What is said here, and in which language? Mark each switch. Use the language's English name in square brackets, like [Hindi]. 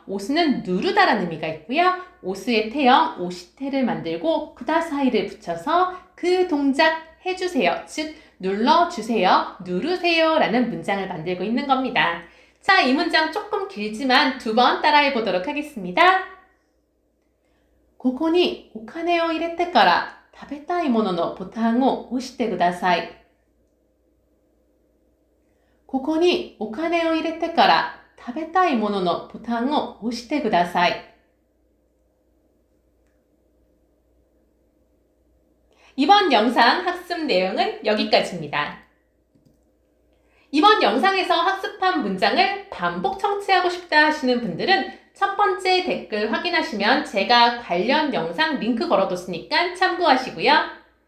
[Korean] 오스는 누르다라는 의미가 있고요. 오스의 태형 오시테를 만들고 구다사이를 붙여서 그 동작 해주세요. 즉 눌러주세요, 누르세요 라는 문장을 만들고 있는 겁니다. 자, 이 문장 조금 길지만 두 번 따라해 보도록 하겠습니다. [Japanese] ここにお金を入れてから食べたいもののボタンを押してください。ここにお金を入れてから食べたいもののボタンを押してください。 [Korean] 이번 영상 학습 내용은 여기까지입니다. 이번 영상에서 학습한 문장을 반복 청취하고 싶다 하시는 분들은 첫 번째 댓글 확인하시면 제가 관련 영상 링크 걸어뒀으니까 참고하시고요.